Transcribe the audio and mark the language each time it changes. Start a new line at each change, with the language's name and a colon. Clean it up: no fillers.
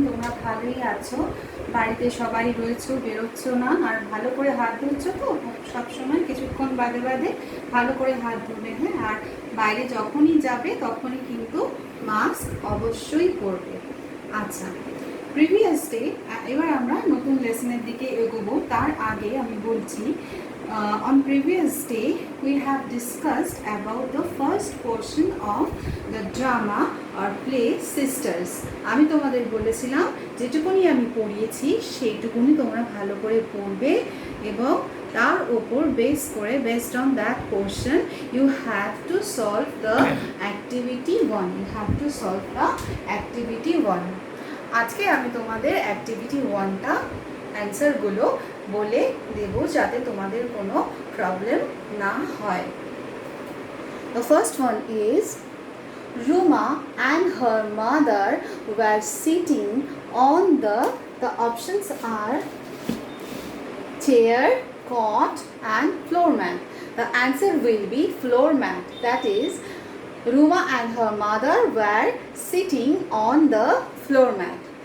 Bangla: তোমরা ভালোই আছো, বাড়িতে সবাই রয়েছো, বেরোচ্ছো না, আর ভালো করে হাত ধুচ্ছো তো সব সময়, কিছুক্ষণ বাদে বাদে ভালো করে হাত ধুবে, হ্যাঁ। আর বাইরে যখনই যাবে তখনই কিন্তু মাস্ক অবশ্যই পরবে। আচ্ছা, প্রিভিয়াস ডে, এবার আমরা নতুন লেসনের দিকে এগোবো। তার আগে আমি বলছি,
English: on previous day we have discussed about the first portion of the drama or play Sisters.
Bangla: আমি তোমাদের বলেছিলাম যেটুকুনি আমি পড়িয়েছি সেইটুকুনি তোমরা ভালো করে পড়বে এবং তার উপর বেস করে,
English: based on that portion you have to solve the activity 1. You have to solve the activity 1.
Bangla: আজকে আমি তোমাদের activity 1টা অ্যান্সারগুলো বলে দেব যাতে তোমাদের কোনো প্রবলেম না হয়।
English: The first one is Ruma and her mother were sitting on the options are chair, cot and floor mat. The answer will be floor mat. That is, Ruma and her mother were sitting on the floor mat.